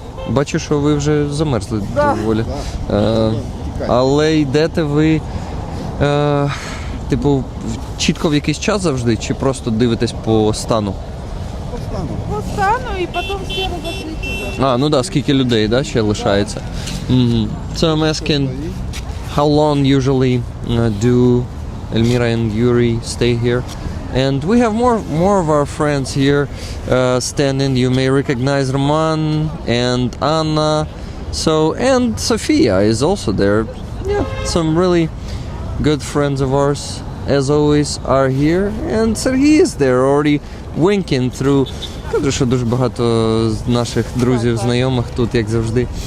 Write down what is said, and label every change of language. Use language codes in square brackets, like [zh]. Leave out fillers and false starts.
[uk] Бачу, що ви вже замерзли доволі. Але йдете ви, типу, чітко в якийсь час завжди, чи просто дивитесь по стану? [ru] По стану и потом все разошлись. [uk] Ну да, скільки людей, да, ще лишається. [en] So I'm asking, how long usually do Elmira and Yuri stay here? And we have more of our friends here standing. You may recognize Roman and Anna. So, and Sofia is also there. Yeah, some really good friends of ours. as always, are here. And Sergey is there, already winking through. [uk] Кажу, що дуже багато з наших друзів, знайомих тут, як завжди.